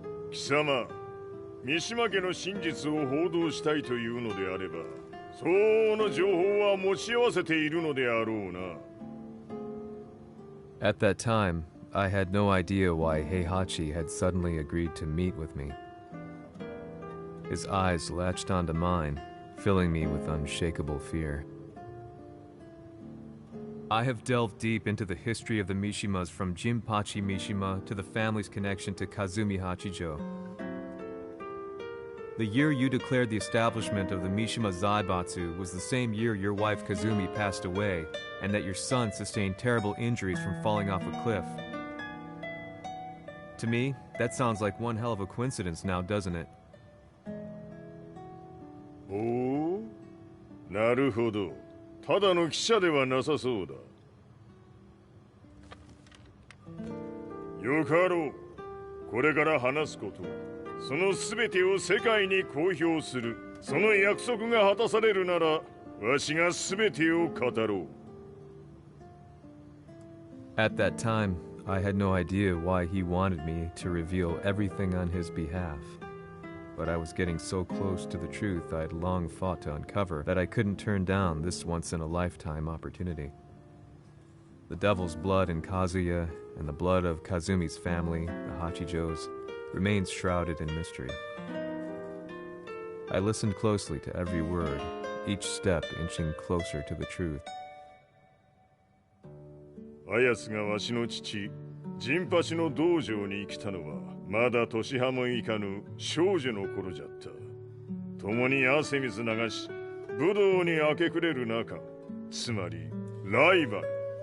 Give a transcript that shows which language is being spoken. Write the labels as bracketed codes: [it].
[ja] Kisama, 三島家の真実を報道したいというのであれば、相応の情報は持ち合わせているのであろうな。 [en] At that time, I had no idea why Heihachi had suddenly agreed to meet with me. His eyes latched onto mine, filling me with unshakable fear. I have delved deep into the history of the Mishimas from Jinpachi Mishima to the family's connection to Kazumi Hachijo. The year you declared the establishment of the Mishima Zaibatsu was the same year your wife Kazumi passed away, and that your son sustained terrible injuries from falling off a cliff. To me, that sounds like one hell of a coincidence now, doesn't it? [ja] Oh? なるほど。ただの記者ではなさそうだ。よかろう。これから話すこと、その全てを世界に公表する。その約束が果たされるなら、わしが全てを語ろう。 [en] At that time, I had no idea why he wanted me to reveal everything on his behalf. But I was getting so close to the truth I'd long fought to uncover that I couldn't turn down this once-in-a-lifetime opportunity. The devil's blood in Kazuya and the blood of Kazumi's family, the Hachijos, remains shrouded in mystery. I listened closely to every word, each step inching closer to the truth. [ja] あやつがわしの父、陣八の道場に来たのは、まだ年端もいかぬ少女の頃じゃった。共に汗水流し、武道に明け暮れる中、つまりライバル。